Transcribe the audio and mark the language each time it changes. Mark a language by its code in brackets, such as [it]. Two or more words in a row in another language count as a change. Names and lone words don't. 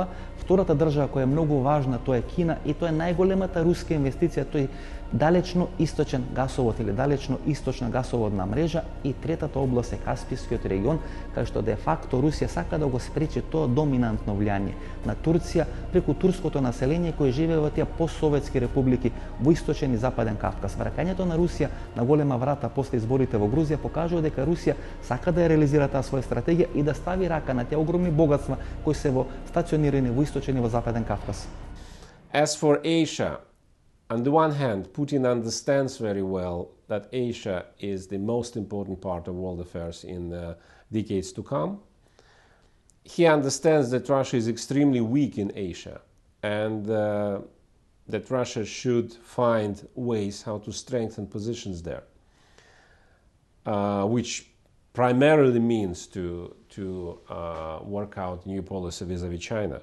[mk] Втората држава која е многу важна тоа е Кина и тоа е најголемата руска инвестиција, тој далечно источен гасовод или далечно источна гасоводна мрежа, и третата област е Каспискиот регион, кај што де факто Русија сака да го спречи тоа доминантно влијание на Турција преку турското население кој живее во тие постсоветски републики во источен и западен Кавказ. Враќањето на Русија на голема врата после изборите во Грузија покажува дека Русија сака да ја реализира таа своја стратегија и да стави рака на тие огромни богатства кои се во стационирани во источен и во западен Кавказ. [en] As for Asia, on the one hand, Putin understands very well that Asia is the most important part of world affairs in decades to come. He understands that Russia is extremely weak in Asia and that Russia should find ways how to strengthen positions there, which primarily means to work out new policy vis-a-vis China.